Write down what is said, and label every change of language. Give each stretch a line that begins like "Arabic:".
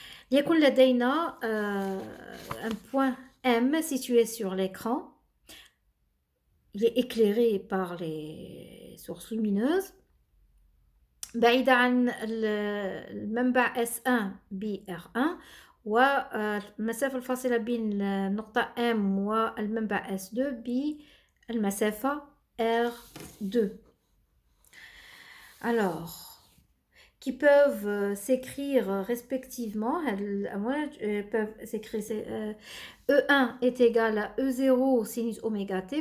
Arabic: ليكن لدينا
French: un point M situé sur l'écran. Il est éclairé par les sources lumineuses.
Arabic: بعيدة عن المنبع S1 ب R1، والمسافة الفاصلة بين النقطة M والمنبع S2 بالمسافة R2.
French: Alors, qui peuvent s'écrire respectivement, peuvent s'écrire E1 est égal à E0 sinus oméga t.